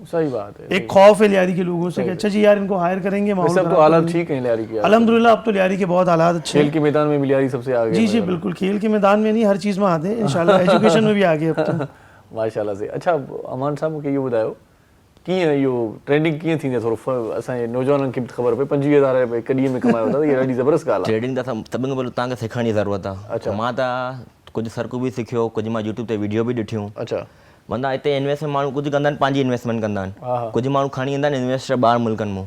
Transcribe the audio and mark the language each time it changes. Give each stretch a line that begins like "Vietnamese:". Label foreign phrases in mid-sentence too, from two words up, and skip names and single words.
Urdu: صحیح بات ہے. ایک خوف ہے لیاری کے لوگوں سے کہ اچھا جی یار ان کو ہائر کریں گے, حالات ٹھیک ہیں لیاری کے. الحمدللہ اب تو لیاری کے بہت حالات اچھے ہیں. کھیل کے میدان میں بھی لیاری سب سے آگے. جی جی بالکل, کھیل کے میدان میں نہیں, ہر چیز میں آتے ہیں انشاءاللہ. ایجوکیشن میں بھی آگے اب تو ماشاءاللہ سے. اچھا امان صاحب مجھے یہ بتاؤ
Sindhi: कीअं इहो ट्रेडिंग कीअं थींदी आहे थोरो असांजे नौजवाननि खे बि ख़बर पए 25,000 रुपए हिकु ॾींहं में कमायो था, इहा ॾाढी ज़बरदस्त ॻाल्हि आहे। ट्रेडिंग त सभिनि खां पहिरियों तव्हांखे सिखण जी ज़रूरत आहे। मां त कुझु सरकू बि सिखियो, कुझु मां यूट्यूब ते वीडियो बि ॾिठियूं। अच्छा, माना हिते इन्वेस्टमेंट माण्हू कुझु कंदा आहिनि, पंहिंजी इन्वेस्टमेंट कंदा आहिनि, कुझु माण्हू खणी ईंदा आहिनि इन्वेस्टर ॿाहिरि मुल्कनि मां।